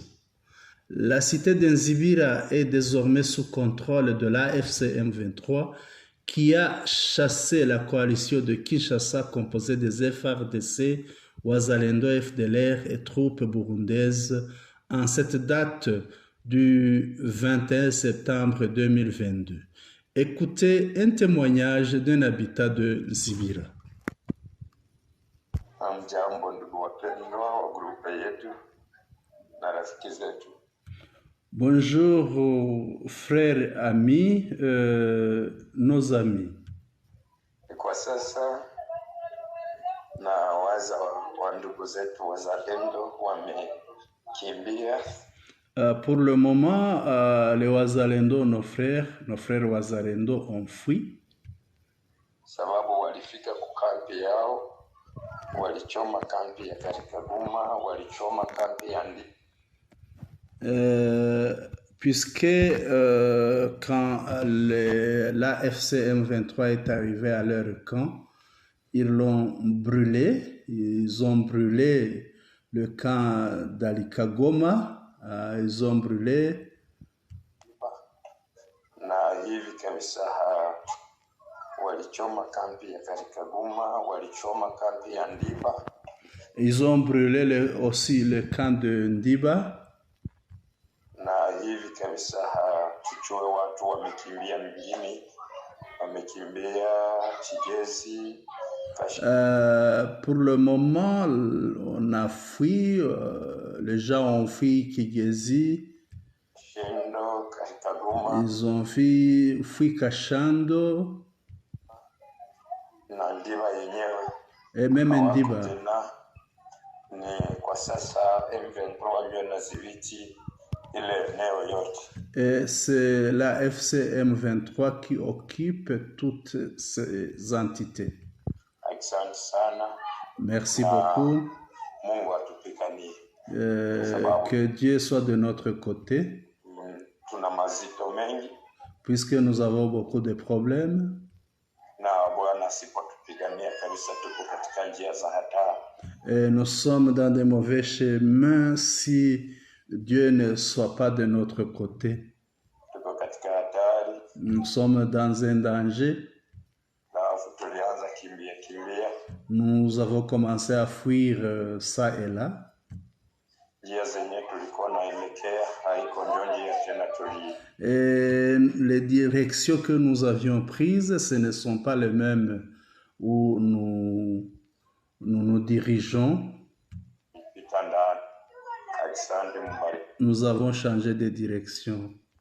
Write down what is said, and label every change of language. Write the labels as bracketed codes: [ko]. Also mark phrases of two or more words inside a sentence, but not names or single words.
[fr] La cité de Nzibira est désormais sous contrôle de la FCM 23 qui a chassé la coalition de Kinshasa composée des FARDC, Wazalendo, FDLR et troupes burundaises en cette date du 21 septembre 2022. Écoutez un témoignage d'un habitat de Nzibira. [sw] Hamjambo ndugu wapendwa wa grupe yetu na rafiki zetu. [fr] Bonjour frères, amis, nos amis. [sw] Kwa sasa na waza wa ndugu zetu wazalendo wamekimbia. [fr] Pour le moment, les Wazalendo, nos frères Wazalendo ont fui. [sw] Sababu walifika kukampi yao, walichoma kampi ya Karikaguma, walichoma kampi ya Ndi. [fr] Puisque quand la FCM 23 est arrivée à leur camp, ils l'ont brûlé, ils ont brûlé le camp d'Alikagoma, ils ont brûlé. [sw] Na hivi kabisa walichoma kampi ya Karikaguma, walichoma kampi ya Ndiba. [fr] Ils ont brûlé aussi le camp de Ndiba. [sw] Na hivi kabisa tuchue watu wamekimbia mjini, wamekimbia Chigezi, [fr] Pour le moment, on a fui, les gens ont fui Kigezi, [sw] Shindo, Kagoma, [fr] ils ont fui Kashando [sw] na Ndiba yenyewe [fr] et même [sw] hawako Ndiba. tena. Ni kwa sasa M23 wanadhibiti ile eneo yote. [fr] Et c'est la FCM 23 qui occupe toutes ces entités. [sw] Asante sana. [fr] Merci beaucoup. [sw] Mungu atupiganie. [fr] Que Dieu soit de notre côté, [sw] Tuna mazito mengi [fr] puisque nous avons beaucoup de problèmes. [sw] na Bwana asipotupigania kabisa, tuko katika njia za hatari. [fr] Et nous sommes dans de mauvais chemins si Dieu ne soit pas de notre côté. [sw] Tuko katika hatari. [fr] Nous sommes dans un danger. [sw] Alafu tulianza kimbia. [fr] Nous avons commencé à fuir ça et là. [sw] Njia zenye tulikuwa naelekea haiko ndio njia tena [fr] Et les directions que nous avions prises, ce ne sont pas les mêmes où nous dirigeons. Nous avons changé de direction.